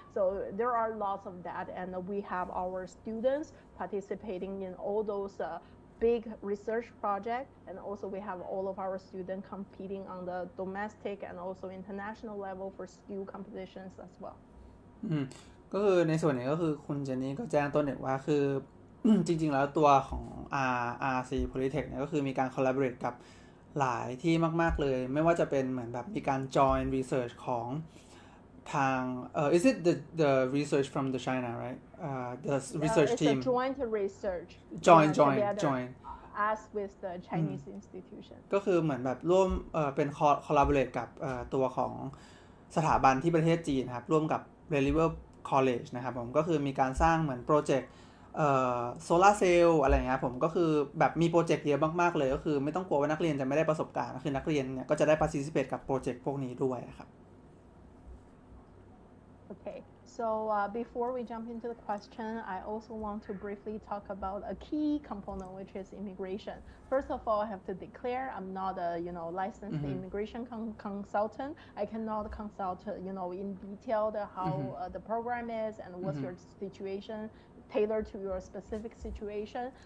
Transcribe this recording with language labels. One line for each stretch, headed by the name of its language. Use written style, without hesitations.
English: So there are lots of that, and we have our students participating in all those big research projects, and also we have all of our students competing on the domestic and also international level for skill competitions as well.
Thai: ก็คือในส่วนนี้ก็คือคุณเจนนี่ก็แจ้งต้นเด็กว่าคือ จริงๆแล้วตัวของ RRC Polytech เนี่ยก็คือมีการ collaborate กับหลายที่มากๆเลยไม่ว่าจะเป็นเหมือนแบบมีการ
English: join research
Thai: ของทาง
English: is it the research from the China right the research team It's a joint research join as with the Chinese institution
Thai: ก็คือเหมือนแบบร่วมเป็น collaborate กับตัวของสถาบันที่ประเทศจีนครับร่วมกับ Relevant College นะครับผมก็คือมีการสร้างเหมือนโปรเจกต์โซลาร์เซลล์อะไรเงี้ยผมก็คือแบบมีโปรเจกต์เยอะมากๆเลยก็คือไม่ต้องกลัวว่านักเรียนจะไม่ได้ประสบการณ์คือนักเรียนเนี่ยก็จะได้ participate กับโปรเจกต์พวกนี้ด้วยครับ
English: Okay, so before we jump into the question, I also want to briefly talk about a key component, which is immigration. First of all, I have to declare I'm not a licensed immigration consultant. I cannot consult in detail how the program is and what's your situation, tailored to your specific situation.